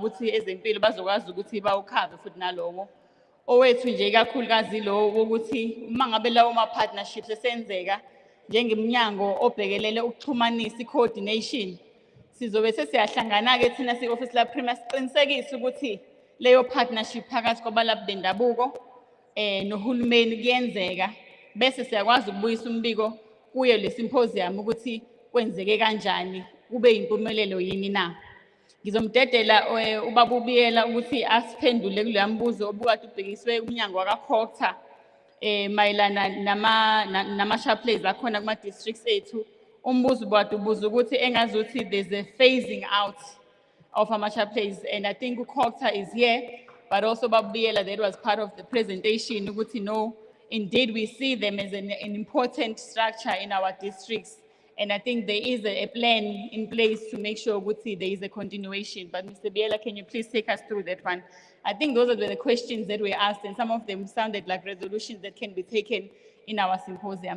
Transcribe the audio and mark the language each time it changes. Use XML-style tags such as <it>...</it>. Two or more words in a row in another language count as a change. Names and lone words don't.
<zu>ukuthi ezempilo bazokwazi ukuthi bawukhave futhi nalowo owethu nje kakhulukazi lo ukuthi uma ngabe lawo ma-partnerships esenzeka njengemnyango obhekelele ukuxhumanisa i-coordination sizobe sesiyahlangana-ke thina si-office la-Premier siqinisekise ukuthi leyo partnership phakathi kwabalaphi bendabuko nohulumeni kuyenzeka bese siyakwazi ukubuyisa umbiko kuyo le symposium ukuthi kwenzeke kanjani kube impumelelo yini na. Ngizomdedela ubaba uBiyela ukuthi asiphendule kuleya mbuzo obukade ubhekiswe umnyango wakaChoctar mayelana nama-sharplays akhona kuma-districts ethu. Umbuzo ubuza ukuthi engazuthi</zu> <en>there's a phasing out of</en> <zu>ama-sharplays,</zu> <en>and I think uKhokta is here, but also Babiyela, that was part of the presentation, ukuthi no, indeed we see them as an important structure in our districts. And I think there is a plan in place to make sure ukuthi there is a continuation. But Mr. Biela, can you please take us through that one? I think those are the questions that were asked, and some of them sounded like resolutions that can be taken in our symposium.</en>